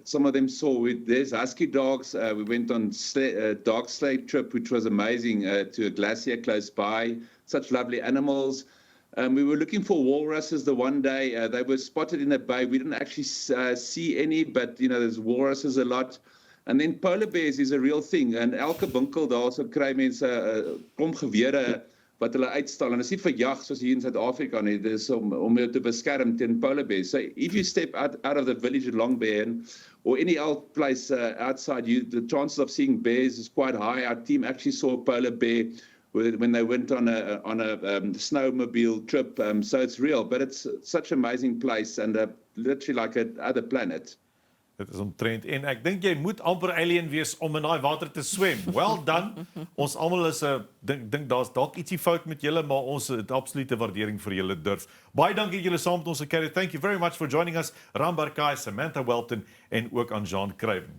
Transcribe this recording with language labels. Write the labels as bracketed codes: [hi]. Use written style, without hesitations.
[en] Some of them there's husky dogs. We went on dog sleigh trip, which was amazing, to a glacier close by. Such lovely animals. We were looking for walruses the one day. They were spotted in a bay. We didn't actually see any, but there's walruses a lot. And then polar bears is a real thing. [af] And elke winkel daar so kry mense 'n klomp gewere wat hulle uitstal, en dit is nie vir jag soos hier in Suid-Afrika nie, dit is om jou te beskerm teen polar bears. [en] So if you step out of the village at Longbean or any other place outside, the chances of seeing bears is quite high. Our team actually saw a polar bear when they went on a snowmobile trip, so it's real, but it's such an amazing place and literally like another planet. [af] Dit is omtrent, en ek dink jy moet amper alien wees om in daai water te swem. [en] Well done. [af] Ons almal is dink daar's dalk ietsie fout met julle, maar ons het absolute waardering vir julle durf. Baie dankie dat julle saam met ons gekyk het. [en] Thank you very much for joining us. [af] Barkai, Samantha Whelpton en ook aan Jean Craven.